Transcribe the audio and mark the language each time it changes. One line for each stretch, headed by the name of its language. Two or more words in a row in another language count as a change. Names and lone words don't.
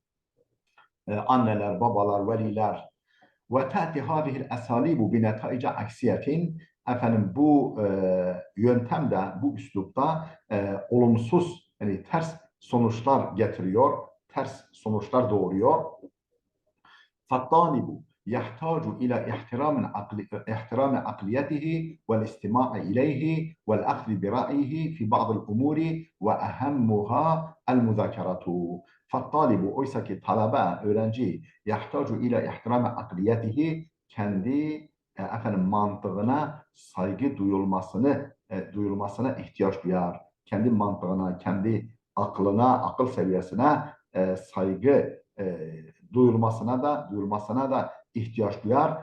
Turkish: Anneler, babalar, veliler.
Arabic: وتأتي هذه الأساليب بنتائج عكسية.
Turkish: Bu yöntemde, bu üslupta olumsuz, yani ters sonuçlar getiriyor, ters sonuçlar doğuruyor.
Arabic: فالطالب يحتاج إلى احترام عقليته والاستماع إليه والأخذ برأيه في بعض الأمور وأهمها المذاكرة.
Turkish: فالطالب oysa ki talebe, öğrenci
Arabic: يحتاج إلى احترام عقليته,
Turkish: kendi mantığına saygı duyulmasına ihtiyaç duyar. Kendi mantığına, kendi aklına, akıl seviyesine saygı duyulmasına da ihtiyaç duyar.